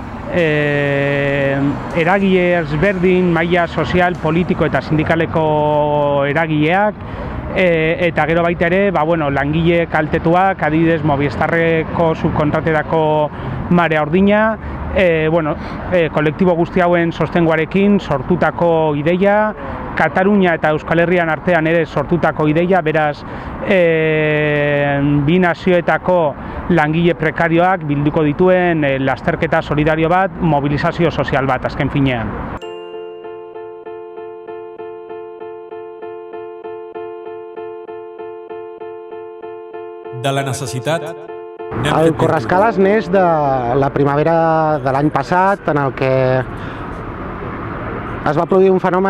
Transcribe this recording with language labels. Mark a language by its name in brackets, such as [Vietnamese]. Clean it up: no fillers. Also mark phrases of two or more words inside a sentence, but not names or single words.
[Basque] Eragile ezberdin, maila sozial, politiko eta sindikaleko eragileak, eta gero baita ere, langile kaltetuak, adibidez Movistarreko subkontratetako Marea Ordina, kolektibo guzti hauen sostengoarekin sortutako ideia, Katalunia eta Euskal Herrian artean ere sortutako ideia, beraz, bi nazioetako langile prekarioak bilduko dituen lasterketa solidario bat, mobilizazio sozial bat, azken finean. [Catalan] De la necessitat. El Correscales neix de la primavera de l'any passat, en el que es va produir un fenomen